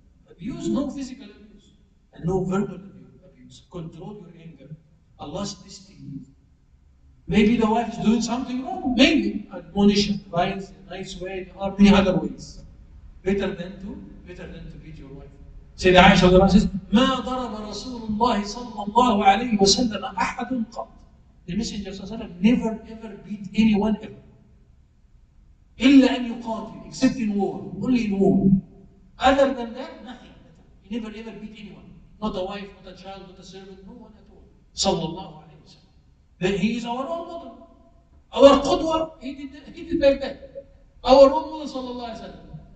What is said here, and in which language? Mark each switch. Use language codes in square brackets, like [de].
[en] Abuse, no physical abuse. And no verbal abuse. Control your anger. Allah's testing you. Maybe the wife is doing something wrong. Maybe. Admonish, advise, in a nice way. There are many other ways. Better than to beat your wife. Sayyida Aisha says, [ar] ما ضرب رسول الله صلى الله عليه وسلم أحد قط. [en] The Messenger never ever beat anyone ever. [ar] إلا أن يقاتل, [en] except in war, only in war. Other than that, nothing. He never ever beat anyone. Not a wife, not a child, not a servant, no one at all. Sallallahu alayhi wa sallam. Then he is our role model. Our qudwa, he did like that. Our role model, sallallahu alayhi wa sallam.